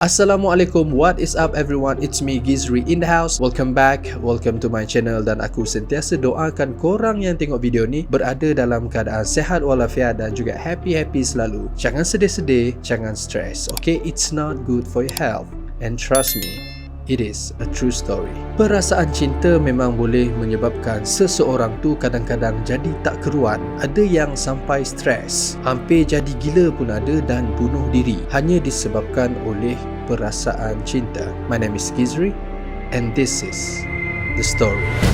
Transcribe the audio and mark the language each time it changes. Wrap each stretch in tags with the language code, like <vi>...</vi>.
<en>Assalamualaikum, what is up everyone? It's me Gizri in the house. Welcome back, welcome to my channel.</en> <ms>Dan aku sentiasa doakan korang yang tengok video ni berada dalam keadaan sehat walafiat dan juga happy selalu. Jangan sedih-sedih, jangan stress.</ms> <en>Okay, it's not good for your health. And trust me, it is a true story.</en> <ms>Perasaan cinta memang boleh menyebabkan seseorang tu kadang-kadang jadi tak keruan. Ada yang sampai stres, hampir jadi gila pun ada dan bunuh diri hanya disebabkan oleh perasaan cinta.</ms> <en>My name is Gizri and this is the story.</en>